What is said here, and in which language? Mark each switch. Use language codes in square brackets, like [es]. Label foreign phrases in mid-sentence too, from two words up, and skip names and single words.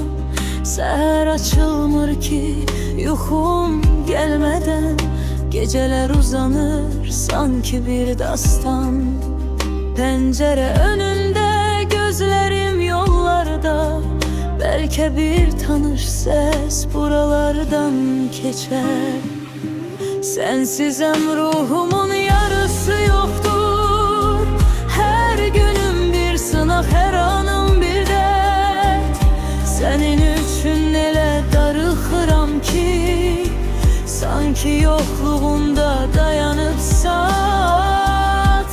[az] Səhər açılmır ki, yuxum gəlmədən, gecələr uzanır sanki bir dastan. Pəncərə önündə gözlərim yollarda, bəlkə bir tanış səs buralardan keçər. [tr] Sensizem ruhumun yarısı yoktur. Her günüm bir sınav, her anım bir dert. [az] Senin üçün elə darıxıram ki, [tr] sanki yokluğunda dayanıp saat.